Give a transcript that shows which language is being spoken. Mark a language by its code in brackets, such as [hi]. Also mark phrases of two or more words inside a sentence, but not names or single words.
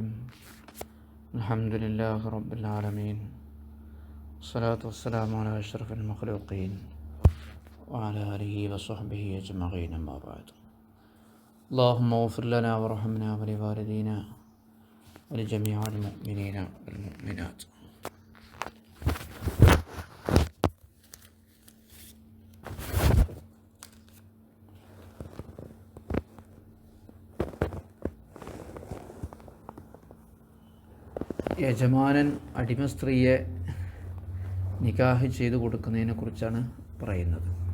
[ar] الحمد لله رب العالمين، والصلاة والسلام على أشرف المخلوقين وعلى آله وصحبه أجمعين، أما بعد. اللهم اغفر لنا وارحمنا ولوالدينا ولجميع المؤمنين والمؤمنات. [ml] യജമാനൻ അടിമ സ്ത്രീയെ നിക്കാഹ് ചെയ്തു കൊടുക്കുന്നതിനെ കുറിച്ചാണ് പറയുന്നത്.